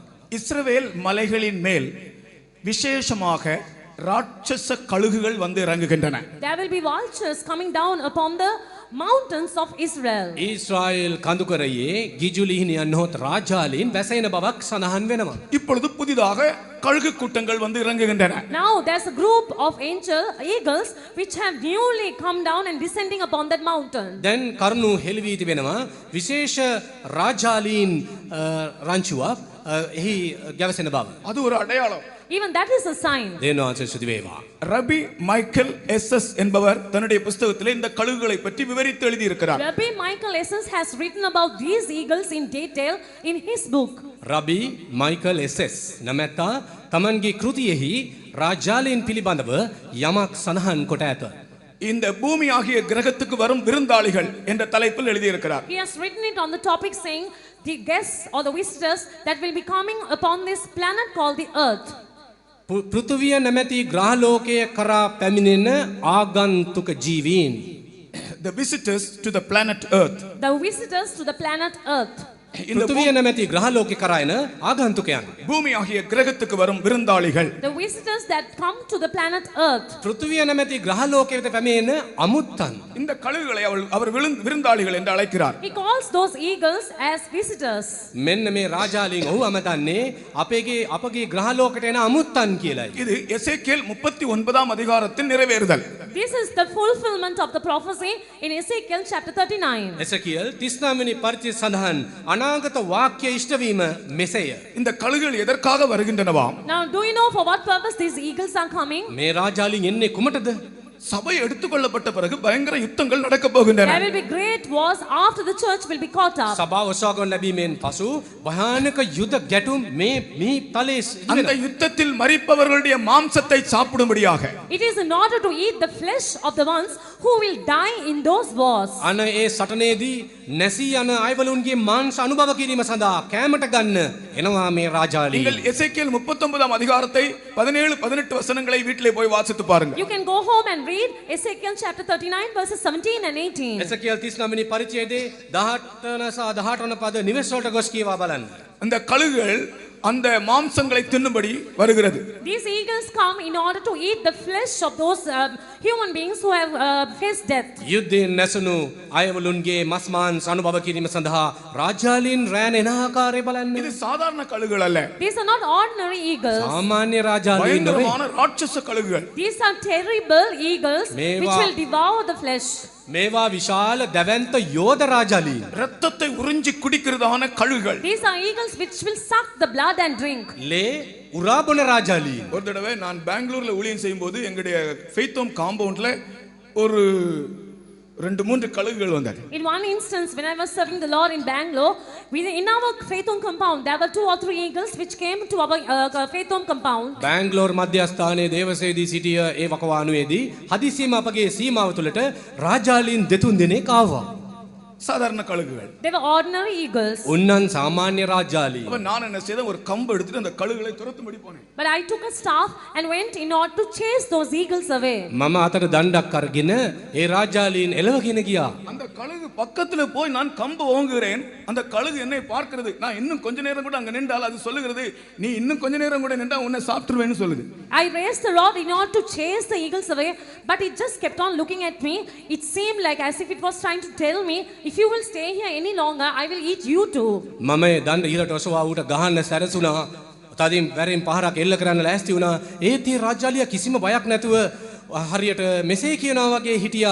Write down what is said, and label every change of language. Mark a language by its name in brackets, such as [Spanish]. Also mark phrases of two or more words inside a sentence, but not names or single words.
[Tamil] இஸ்ரவேல் மலைகளின் மேல் விசேஷமாக ராட்சச கழுகுகள் வந்து இறங்குகின்றன. [English] There will be vultures coming down upon the mountains of Israel. [Sinhala] ඊශ්‍රායෙල් කඳුකරයේ ගිජුලිහිනියන් නොහොත් රාජාලීන් වැසෙන බවක් සඳහන් වෙනවා. [Tamil] இப்பொழுது புதிதாக கழுகு கூட்டங்கள் வந்து இறங்குகின்றன. [English] Now there's a group of eagles which have newly come down and descending upon that mountain. [Sinhala] දැන් කරුණු හෙළි වී තිබෙනවා විශේෂ රාජාලීන් රංචුවක් එහි ගැවසෙන බව. [Tamil] அது ஒரு அடையாளம். [English] Even that is a sign. [Sinhala] දේවාංශ ස්තුති වේවා. [Tamil] ரபி மைக்கேல் எஸ்எஸ் என்பவர் தன்னுடைய புத்தகத்திலே இந்த கழுகுகளை பற்றி விவரித்து எழுதி இருக்கிறார். [English] Rabbi Michael Esses has written about these eagles in detail in his book. [Sinhala] රබි මයිකල් එස් නමැත්තා තමන්ගේ කෘතියෙහි රාජාලීන් පිළිබඳව යමක් සඳහන් කොට ඇත. [Tamil] இந்த பூமி ஆகிய கிரகத்துக்கு வரும் விருந்தாளிகள் என்ற தலைப்பில் எழுதியிருக்கிறார். [English] He has written it on the topic saying the guests or the visitors that will be coming upon this planet called the earth. [Sinhala] පෘථුවිය නැමැති ග්‍රහලෝකය කරා පැමිණෙන ආගන්තුක ජීවීන්. [English] the visitors to the planet Earth. The visitors to the planet Earth. [Tamil] இந்த [Sinhala] පෘථිවිය නැමැති ග්‍රහලෝකෙ කරා එන ආගන්තුකයන්. [Tamil] பூமி ஆகிய கிரகத்துக்கு வரும் விருந்தாளிகள். [English] The visitors that come to the planet Earth. [Sinhala] පෘථිවිය නැමැති ග්‍රහලෝකෙ වෙත පැමිණෙන අමුත්තන්. [Tamil] இந்த கழுகுகளை அவர் விருந்தாளிகள் என்று அழைக்கிறார். [English] He calls those eagles as visitors. [Sinhala] මෙන්න මේ රාජාලින් ඔහු අමතන්නේ අපගේ ග්‍රහලෝකයට එන අමුත්තන් කියලායි. [Tamil] இது எசேக்கியேல் 39ஆம் அதிகாரத்தின் நிறைவேறுதல். [English] This is the fulfillment of the prophecy in Ezekiel chapter 39. [Sinhala] එසකියල් 39 වෙනි පරිච්ඡේදය සඳහන් අනාගත වාක්‍ය ඉෂ්ටවීම මෙසේය. [Tamil] இந்த கழுகுகள் எதற்காக வருகின்றனவாம்? [English] Now, do you know for what purpose these eagles are coming? [Sinhala] මේ රාජාලින් එන්නේ කුමටද? [Tamil] சபை எடுத்துக்கொள்ளப்பட்ட பிறகு பயங்கர யுத்தங்கள் நடக்க போகின்றன. [English] There will be great wars after the church will be caught up. [Sinhala] සභාව ඔසවාගන්න ලැබීමෙන් පසු භයානක යුද ගැටුම් මේ තලයේ [Tamil] அந்த யுத்தத்தில் மரிப்பவர்களுடைய மாம்சத்தை சாப்பிடும்படியாக [English] It is in order to eat the flesh of the ones who will die in those wars. [Sinhala] අන ඒ සටනේදී නැසී යන අයවලුන්ගේ මාංශ අනුභව කිරීම සඳහා කැමට ගන්න එනවා මේ රාජාලි. [Tamil] நீங்கள் எசேக்கியேல் 39ஆம் அதிகாரத்தை 17 18 வசனங்களை வீட்டிலே போய் வாசித்து பாருங்க. [English] You can go home and read Ezekiel chapter 39 verses 17 and 18. [Sinhala] එසකියල් 39 වෙනි පරිච්ඡේදයේ 18 සහ 18 වන පද නිවෙස් වලට ගොස් කියවා බලන්න. [Tamil] அந்த கழுகுகள் அந்த மாம்சங்களை தின்னும்படி வருகிறது. [English] These eagles come in order to eat the flesh of those human beings who have faced death. [Sinhala] යුද්ධයෙන් නැසුණු අයවලුන්ගේ මස් මාංශ අනුභව කිරීම සඳහා රාජාලින් රැන එන ආකාරය බලන්න. [Tamil] இது சாதாரண கழுகுகள் அல்ல. [English] These are not ordinary eagles. [Sinhala] සාමාන්‍ය රාජාලින් නෙවෙයි. [Tamil] பயங்கரமான ராட்சச கழுகுகள். [English] These are terrible eagles which will devour the flesh. [Sinhala] මේවා විශාල දැවැන්ත යෝධ රාජාලීන්. [Tamil] ரத்தத்தை உறிஞ்சி குடிக்கிறதான கழுகுகள். [English] These are eagles which will suck the blood and drink. [Sinhala] ලේ උරාබොන රාජාලීන්. [Tamil] ஒரு தடவை நான் பெங்களூர்ல ஊழியம் செய்யும்போது எங்களுடைய [English] faith home compoundல [Tamil] ஒரு 2-3 கழுகுகள் வந்தார். [English] In one instance, when I was serving the Lord in Bangalore, in our faith home compound, there were 2 or 3 eagles which came to our faith home compound. [Sinhala] බැංගලෝර් මධ්‍යස්ථානයේ දේවසේදී සිටිය ඒ වකවානුවේදී හදිසියෙම අපගේ සීමාව තුළට රාජාලීන් දෙතුන් දෙනෙක් ආවා. [Tamil] சாதாரண கழுகுகள். [English] They were ordinary eagles. [Sinhala] උන්නන් සාමාන්‍ය රාජාලීන්. [Tamil] அப்ப நான் என்ன செய்தேன், ஒரு கம்பு எடுத்துட்டு அந்த கழுகுகளை துரத்தும்படி போனேன். [English] But I took a staff and went in order to chase those eagles away. [Sinhala] මම අතට දණ්ඩක් අරගෙන ඒ රාජාලීන් එලවගෙන ගියා. [Tamil] அந்த கழுகு பக்கத்துல போய் நான் கம்பு ஓங்குகிறேன். அந்த கழுகு என்னை பார்க்கிறது. நான் இன்னும் கொஞ்ச நேரம் கூட அங்க நின்றால் அது சொல்லுகிறது, நீ இன்னும் கொஞ்ச நேரம் கூட நின்றா உன்னை சாப்பிட்டுருவேன்னு சொல்லுது. [English] I raised the rod in order to chase the eagles away, but it just kept on looking at me. It seemed like as if it was trying to tell me, if you will stay here any longer, I will eat you too. [Sinhala] මම දණ්ඩ ඉහළට ඔසවා ඌට ගහන්න සැරසුණා. තදින් වැරෙන් පහරක් එල්ල කරන්න ලෑස්ති වුණා. ඒත් ඒ රාජාලියා කිසිම බයක් නැතුව හරියට මෙසේ කියනවා වගේ හිටියා.